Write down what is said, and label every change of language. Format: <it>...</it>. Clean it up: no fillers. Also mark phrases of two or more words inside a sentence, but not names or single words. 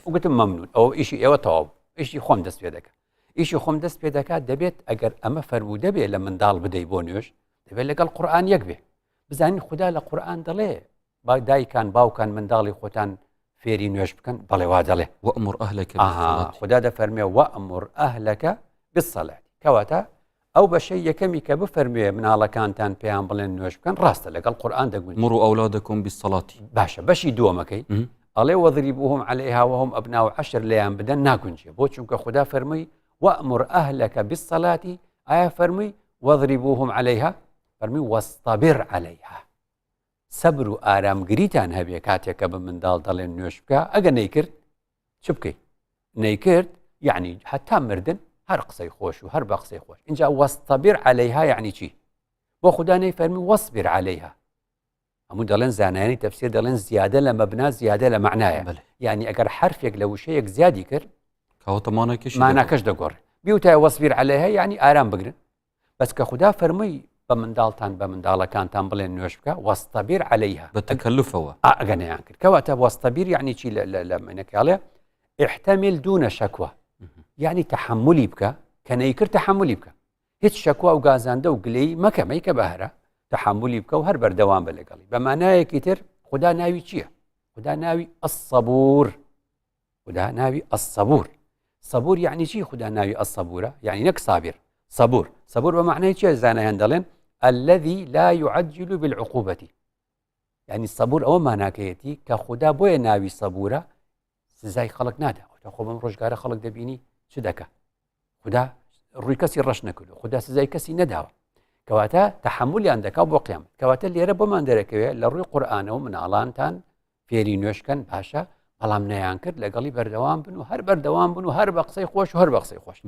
<ckb>وگوتم مەمنون ئەو ئیشی ئێوە تەواو ئیشی خۆم دەست پێ دەکەم ئیشی خۆم دەست پێ دەکات دەبێت ئەگەر ئەمە فەرموو دەبێت لە منداڵ بدەی بۆ نوێش دەبێت لەگەڵ قورئان یەک بێ بزانین خوددا لە قورئان دەڵێ دایکان باوکان منداڵی خۆتان فێری نوێش بکەن بەڵێ وا دەڵێ</ckb> <ar>وأمر أهلك</ar> <ckb>خوددا دەفەرمێ</ckb> <ar>وأمر أهلك بالصلاة</ar> <ckb>کەواتە ئەو بەشەی یەکەمی کە بفەرموێ مناڵەکانتان پێیان بڵێن نوێش بکەن ڕاستە لەگەڵ قورئان دەگوێن</ckb> <ar>مروا أولادكم بالصلاة</ar> <ckb>باشە بەشی دووەمەکەی ئەڵێ</ckb> <ar>وەضریبوهم عليها وهم أبناء 10</ar> <ckb>لێیان بدەن ناگونجێ بۆ چونکە خوددا فەرمووی</ckb> <ar>وأمر أهلك بالصلاة</ar> <ckb>ئایا فەرمووی</ckb> <ar>وەضریبوهم عليها</ar> <ckb>فەرمووی</ckb> <ar>واصطبر عليها</ar> <ckb>سەبر و ئارامگریتان هەبێ کاتێکە بە منداڵ دەڵێن نوێش بکە ئەگە نەیکرد چ بکەیت نەیکرد یعنی هەتا مردن هەر قسەی خۆش و هەر بە قسەی خۆش اینجا</ckb> <ar>واصطبر عليها</ar> <ckb>یعنی چی بۆ خوددا نەیفەرمی</ckb> <ar>واصبر عليها</ar> <ckb>هەموو دەڵێن زانایانی تەفسیر دەڵێن زیادە لە مەبنا زیادە لە معنایە یعنی ئەگەر حرفێک لە وشەیەک زیادی کرد کەواتە ماناکەش دەگۆڕێ بیوتای</ckb> <ar>واصبر عليها</ar> <ckb>یعنی ئارام بگرن بەس کە خوددا فەرمووی بە منداڵتان بە منداڵەکانتان بڵێن نوێش بکە</ckb> <ar>واصطبر عليها</ar> <ckb>بە تەکەلفەوە ئەگە نەیان کرد کەواتە واصطبر یعنی چی لە منەکەڵێ</ckb> <ar>احتمل دون شەکوە</ar> <ckb>یعنی تحملی بکە کە نەیکرد تحملی بکە هیچ شەکوا و گازاندە و گلەی مەکە مەیکە بەهرە تحملی بکە و هەر بەردەوام بە لەگەڵی بە مانایەکی تر خوددا ناوی چییە خوددا ناوی الصبور خوددا ناوی الصبور صبور یعنی چی خوددا ناوی الصبورە یعنی نەک صابر صبور بە معنای چیە زانایان دەڵێن</ckb> <ar>الذي لا يعجل بالعقوبة يعني الصبور</ar> <ckb>ئەوە ماناکەیەتی کە خوددا بۆیە ناوی صبورە سزای خەڵک نادا خۆ بەم ڕۆژگارە خەڵک دەبینی چ دەکە خدا ڕووی کەسی ڕەش نەکردو خدا سزای کەسی نەداوە کەواتە تەحملیان دەکا بۆ قیامەت کەواتە لێرە بۆمان دەرەکەوێت لە ڕووی قورئانەوە مناڵانتان فێری نوێشکەن پاشە بەڵام نەیان کرد لەگەڵی بەردەوام بن و هەر بەردەوام بن و هەر بە قسەی خۆش و هەر بە قسەی خۆش</ckb>